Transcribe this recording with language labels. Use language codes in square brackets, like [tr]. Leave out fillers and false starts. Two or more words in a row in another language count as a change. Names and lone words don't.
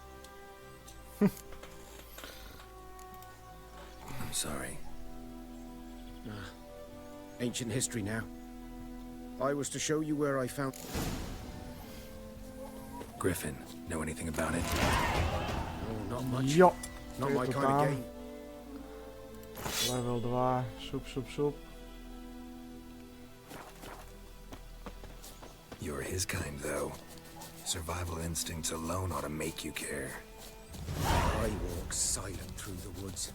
[en] I'm sorry. Ancient history now. I was to show you where I found... Griffin, know anything about it? Oh, not much. [sk] Jo, [en] Not [sk] je [en] my [sk] to [en] kind of [sk] tam. [en] game. [sk] Level 2, šup, šup, šup. [en] You're his kind, though. Survival instincts alone ought to make you care. I walk silent through the woods.